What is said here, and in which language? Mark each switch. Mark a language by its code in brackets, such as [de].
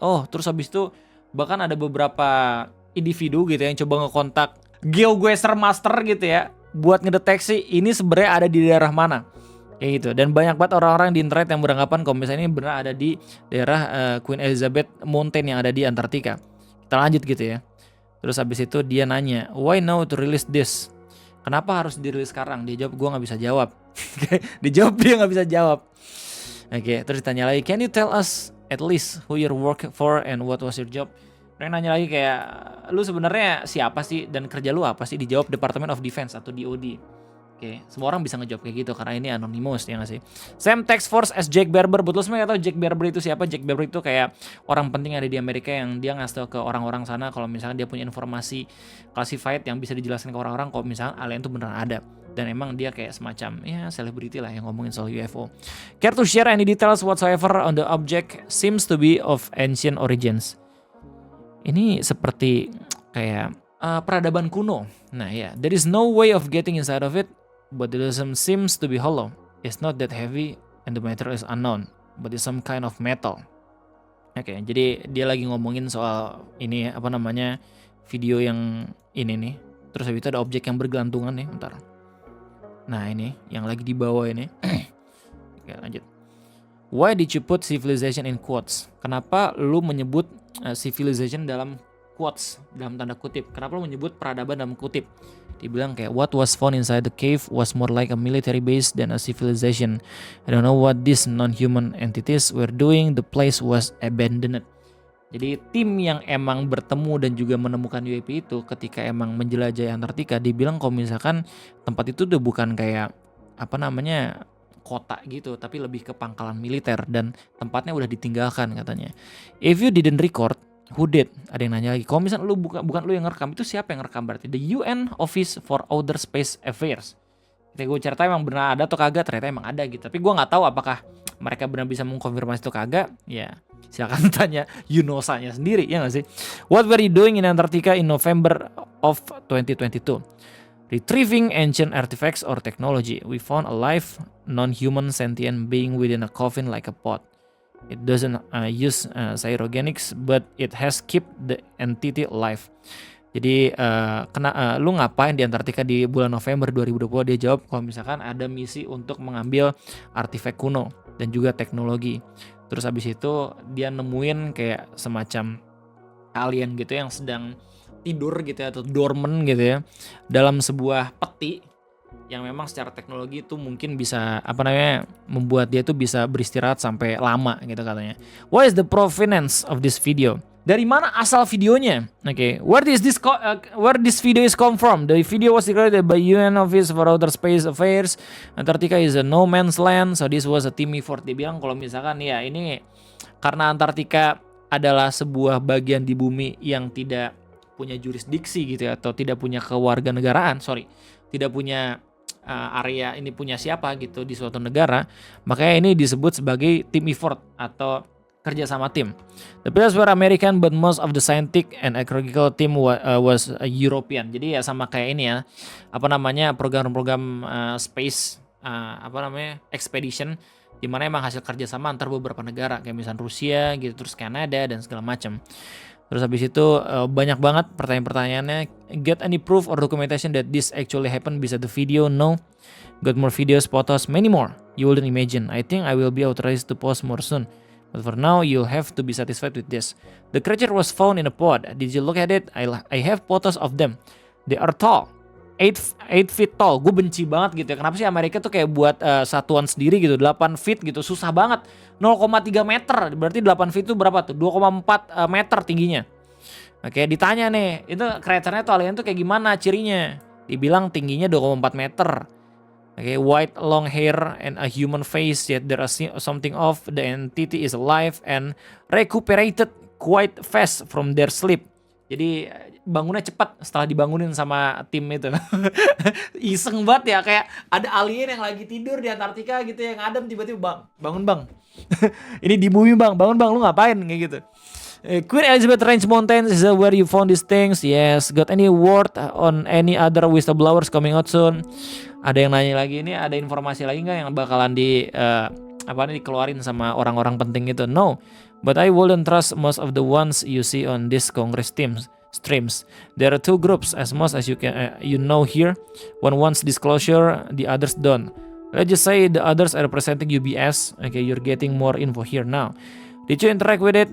[id] Oh, terus habis itu bahkan ada beberapa individu gitu yang coba ngekontak GeoGuessr Master gitu ya buat ngedeteksi ini sebenarnya ada di daerah mana. Kayak gitu. Dan banyak banget orang-orang di internet yang beranggapan kalau misalnya ini benar ada di daerah Queen Elizabeth Mountain yang ada di Antartika. Kita lanjut gitu ya. Terus habis itu dia nanya, [en] "Why now to release this?" [id] Kenapa harus dirilis sekarang? Dia jawab, "Gue gak bisa jawab." Dia gak bisa jawab. Oke, terus ditanya lagi, [en] "Can you tell us at least who you work for and what was your job?" [id] Mereka nanya lagi kayak, "Lu sebenarnya siapa sih dan kerja lu apa sih?" Dijawab Department of Defense atau DoD. Oke, semua orang bisa ngejawab kayak gitu karena ini anonymous ya nggak sih? [en] Same task force as Jack Barber. [id] Betul, semua nggak tahu Jack Barber itu siapa? Jack Barber itu kayak orang penting yang ada di Amerika yang dia ngasih tahu ke orang-orang sana kalau misalnya dia punya informasi classified yang bisa dijelaskan ke orang-orang kalau misalnya alien itu beneran ada. Dan emang dia kayak semacam ya selebriti lah yang ngomongin soal UFO. [en] Care to share any details whatsoever on the object seems to be of ancient origins. [id] Ini seperti kayak peradaban kuno. [en] Nah ya, there is no way of getting inside of it, but the system seems to be hollow. It's not that heavy and the material is unknown, but it's some kind of metal. [id] Oke, jadi dia lagi ngomongin soal ini video yang ini nih. Terus habis itu ada objek yang bergelantungan nih, bentar. Nah ini yang lagi di bawah ini. Oke, lanjut. [en] Why did you put civilization in quotes? [id] Kenapa lu menyebut civilization dalam quotes, dalam tanda kutip? Kenapa lu menyebut peradaban dalam kutip? Dibilang kayak [en] what was found inside the cave was more like a military base than a civilization. I don't know what these non-human entities were doing. The place was abandoned. [id] Jadi tim yang emang bertemu dan juga menemukan UAP itu ketika emang menjelajahi Antartika, dibilang kalau misalkan tempat itu udah bukan kayak kota gitu, tapi lebih ke pangkalan militer dan tempatnya udah ditinggalkan katanya. [en] If you didn't record, who did? [id] Ada yang nanya lagi. Kalau misalnya lu bukan lu yang ngerekam, itu siapa yang ngerekam berarti? The UN Office for Outer Space Affairs. Ketika gue cerita emang benar ada atau kagak, ternyata emang ada gitu. Tapi gue nggak tahu apakah mereka benar bisa mengkonfirmasi itu kagak. Ya silakan tanya UNOSA-nya sendiri, ya nggak sih? [en] What were you doing in Antarctica in November of 2022? Retrieving ancient artifacts or technology. We found a live, non-human sentient being within a coffin like a pot. It doesn't use cryogenics, but it has kept the entity alive. [id] Jadi lu ngapain di Antartika di bulan November 2020? Dia jawab kalau misalkan ada misi untuk mengambil artefak kuno dan juga teknologi. Terus habis itu dia nemuin kayak semacam alien gitu yang sedang tidur gitu ya, atau dormant gitu ya, dalam sebuah peti yang memang secara teknologi itu mungkin bisa membuat dia tuh bisa beristirahat sampai lama gitu katanya. [en] What is the provenance of this video? [id] Dari mana asal videonya? [en] Oke, where this video is come from? The video was declared by UN Office for Outer Space Affairs. Antarctica is a no man's land, so this was a team effort. [id] Dia bilang kalau misalkan ya ini karena Antartika adalah sebuah bagian di bumi yang tidak punya jurisdiksi gitu ya, atau tidak punya kewarganegaraan, tidak punya area ini punya siapa gitu di suatu negara, makanya ini disebut sebagai team effort atau kerja sama tim. [en] The players were American, but most of the scientific and archaeological team was European. [id] Jadi ya sama kayak ini ya, program-program space expedition, di mana emang hasil kerja sama antar beberapa negara kayak misalnya Rusia gitu, terus Kanada dan segala macam. Terus habis itu banyak banget pertanyaan-pertanyaannya. [en] Get any proof or documentation that this actually happened? [id] Bisa [en] the video? No. Got more videos, photos, many more. You wouldn't imagine. I think I will be authorized to post more soon. But for now, you'll have to be satisfied with this. The creature was found in a pod. Did you look at it? I have photos of them. They are tall. 8 feet tall. [id] Gue benci banget gitu ya. Kenapa sih Amerika tuh kayak buat satuan sendiri gitu. 8 feet gitu. Susah banget. 0,3 meter. Berarti 8 feet itu berapa tuh? 2,4 meter tingginya. Oke, ditanya nih. Itu kreatornya tuh alien tuh kayak gimana cirinya? Dibilang tingginya 2,4 meter. [en] Okay, white long hair and a human face, yet there is something off. The entity is alive and recuperated quite fast from their sleep. [id] Jadi bangunnya cepat setelah dibangunin sama tim itu. Iseng banget ya, kayak ada alien yang lagi tidur di Antartika gitu yang adem tiba-tiba bangun bang. Ini di bumi bang, bangun bang, lu ngapain kayak gitu. [en] Queen Elizabeth Range Mountains is where you found these things. Yes. Got any word on any other whistleblowers coming out soon? [id] Ada yang nanya lagi, ini ada informasi lagi nggak yang bakalan dikeluarin sama orang-orang penting itu? [en] No, but I wouldn't trust most of the ones you see on this Congress streams. There are two groups, as most as you can here. One wants disclosure, the others don't. Let's just say the others are representing UBS. Okay, you're getting more info here now. Did you interact with it?